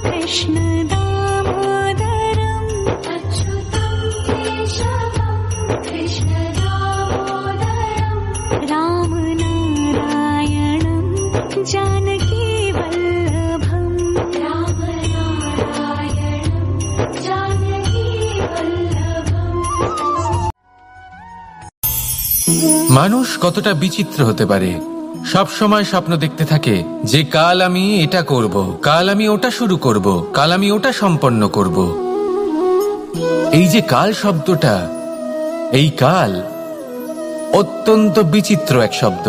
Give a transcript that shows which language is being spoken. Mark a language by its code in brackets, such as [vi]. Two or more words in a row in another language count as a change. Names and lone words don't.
[sa] कृष्ण दामोदरम् अच्युतं केशवं कृष्ण दामोदरम् रामनारायणं जानकी वल्लभम् रामनारायणं जानकी वल्लभम्। [bn] মানুষ কতটা বিচিত্র হতে পারে। সব সময় স্বপ্ন দেখতে থাকে যে কাল আমি এটা করব, কাল আমি ওটা শুরু করব, কাল আমি ওটা সম্পন্ন করব। এই যে কাল শব্দটা, এই কাল অত্যন্ত বিচিত্র এক শব্দ।